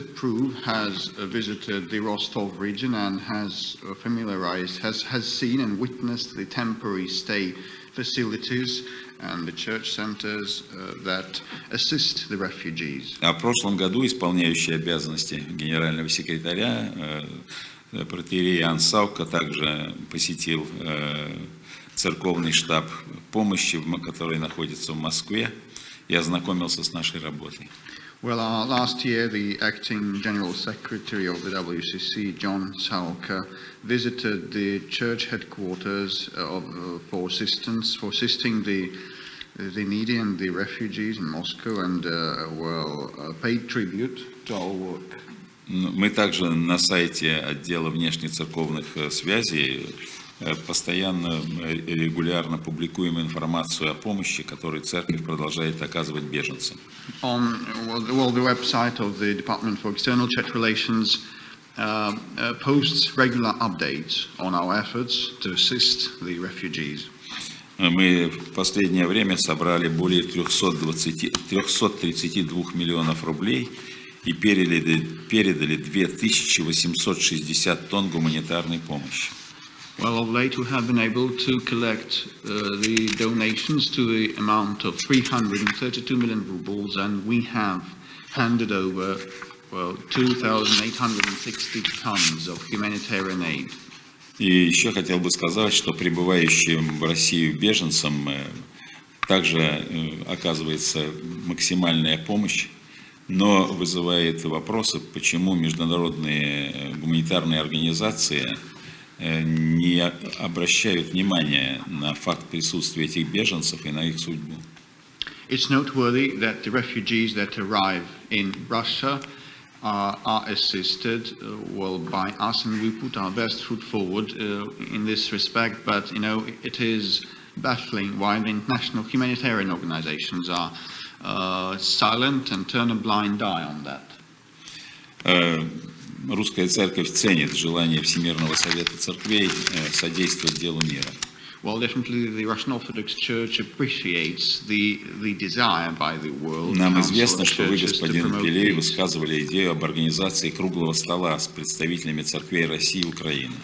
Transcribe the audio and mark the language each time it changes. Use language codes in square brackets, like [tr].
[en] Pruv has visited the Rostov region and has familiarized, has seen and witnessed the temporary stay facilities and the church centers that assist the refugees. [ru] А в прошлом году исполняющий обязанности генерального секретаря протоиерей Иоанн Савка также посетил церковный штаб помощи, который находится в Москве, и ознакомился с нашей работой. [en] Well, last year, the acting general secretary of the WCC, John Salka, visited the church headquarters for assistance, for assisting the needy and the refugees in Moscow, and paid tribute to our work. [ru] Мы также на сайте отдела внешнецерковных связей постоянно, регулярно публикуем информацию о помощи, которую церковь продолжает оказывать беженцам. [en] On the website of the Department for External Church Relations posts regular updates on our efforts to assist the refugees. [ru] Мы в последнее время собрали более 332 миллионов рублей и передали 2860 тонн гуманитарной помощи. [en] Well, of late we have been able to collect the donations to the amount of 332 million rubles, and we have handed over, 2,860 tons of humanitarian aid. [ru] И еще хотел бы сказать, что прибывающим в Россию беженцам также оказывается максимальная помощь Но вызывает вопросы, почему международные гуманитарные организации не обращают внимания на факт присутствия этих беженцев и на их судьбу. [en] It's noteworthy that the refugees that arrive in Russia are assisted by us, and we put our best foot forward in this respect. But it is baffling why the international humanitarian organizations are silent and turn a blind eye on that. [ru] Русская Церковь ценит желание Всемирного совета церквей содействовать делу мира. [en] Well, definitely the Russian Orthodox Church appreciates the desire by the world. [ru] Нам известно, что вы, господин Пиллэй, высказывали идею об организации круглого стола с представителями церквей России и Украины.